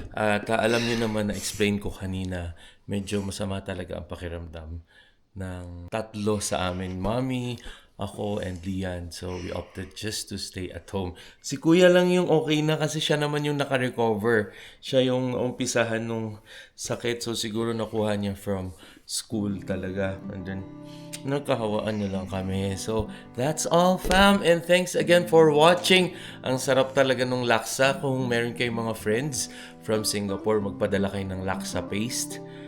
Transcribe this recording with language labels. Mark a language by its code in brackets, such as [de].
[tl] At alam niyo naman na explain ko kanina, medyo masama talaga ang pakiramdam ng tatlo sa amin. Mommy, ako, and Lian. [en] So, we opted just to stay at home. [tl] Si Kuya lang yung okay na kasi siya naman yung naka-recover. Siya yung umpisahan nung sakit. So, siguro nakuha niya [en] from school [tl] talaga. And then, nagkahawaan niya lang kami. [en] So, that's all, fam. And thanks again for watching. [tl] Ang sarap talaga nung laksa. Kung meron kayong mga friends from Singapore, magpadala kayo ng laksa paste.